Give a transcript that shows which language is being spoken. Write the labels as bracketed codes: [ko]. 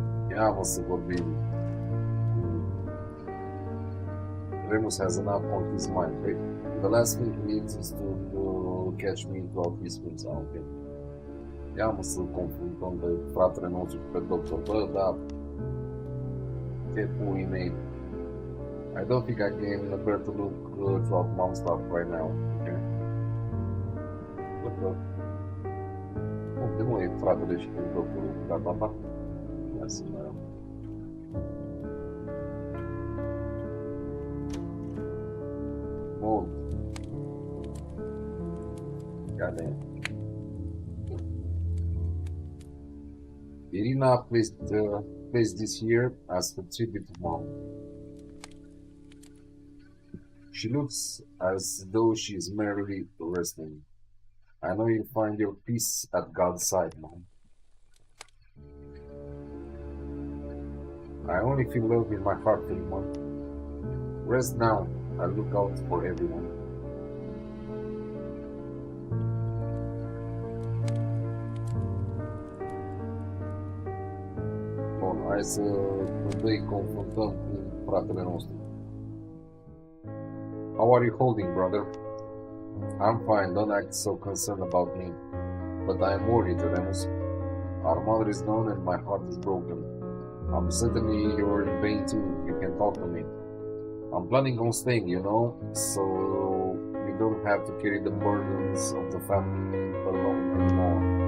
[ro] Ia mă să vorbim. [en] Remus has enough on his mind, right? The last thing he needs is to catch me throughout his spins. Okay. [ro] Ia mă să confruntăm pe fratele nostru pe doctor. Bă, da. Ce pui mei. [en] I don't think I can bear to look throughout mom stuff right now. Okay? What the? [ro] Unde mă e fratele și pe doctorul? Da. Ia să mai am. [en] Oh. Goddamn. Irina placed this here as a tribute to mom. She looks as though she is merely resting. I know you'll find your peace at God's side, mom. I only feel love in my heart for you, mom. Rest now. I look out for everyone. [ro] Bun, hai să întâi confruntăm cu fratele nostru. [en] How are you holding, brother? I'm fine, don't act so concerned about me. But I am worried, Remus. Our mother is gone and my heart is broken. I'm certainly you're in pain too. You can talk to me. I'm planning on staying, you know, so you don't have to carry the burdens of the family alone anymore.